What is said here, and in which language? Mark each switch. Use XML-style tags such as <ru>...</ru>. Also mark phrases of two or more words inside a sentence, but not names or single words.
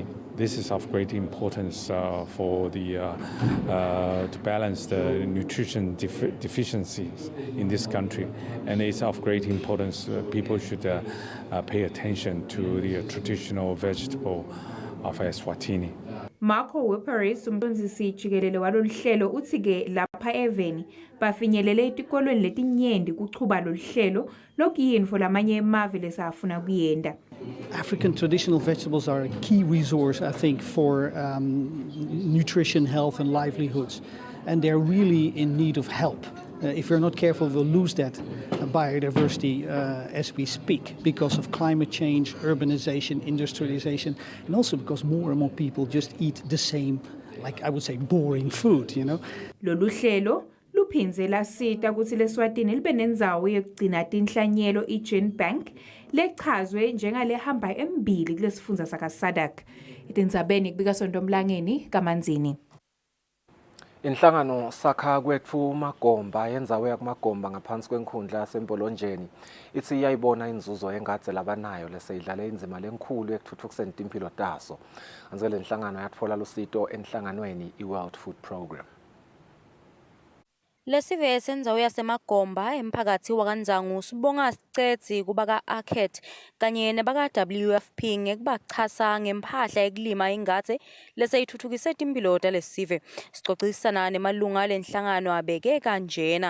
<en>This is of great importance for to balance the nutrition deficiencies in this country, and it's of great importance. People should pay attention to the traditional vegetable of Eswatini.</en> <ss>Marco Whipperis umfundisi jikelele walolu hlelo uthi ke lapha eveni bafinyelele etikolweni letinyenti kuchuba lolu hlelo lokuyinfo lamanye emave lesafuna kuyenda.</ss> <en>African traditional vegetables are a key resource, I think, for nutrition, health and livelihoods, and they're really in need of help. If we're not careful, we'll lose that biodiversity as we speak because of climate change, urbanization, industrialization, and also because more and more people just eat the same, like I would say, boring food, you know.</en> <ss>Lolu hlelo luphindze lasita ukuthi leSwatini libe nendzawo yokugcina tinhlanyelo iGen Bank lechazwe njengalehamba embili kulesifundza sakaSadak. Tindzabeni kubika Sontomlangeni kaManzini. Inhlangano sakha kwethu Magomba yendzawo yakuMagomba ngaphansi kwenkhundla yaseMpolonjeni ithi iyayibona inzuzo engadze labanayo leseyidlale inzima lenkulu ekuthuthukiseni impilo taso. Anze le nhlangano yatfola lusito enhlanganweni iWorld Food Programme. Lesive sendzawo yaseMagomba emphakathi wakandzangu sibonga sicedzi kubaka Arket kanye nebaka WFP ngekubachasa ngemphahla yekulima ingadze leseyithuthukise timpilo talesive. Sicocisana nemalunga lenhlangano abeke kanjena.</ss>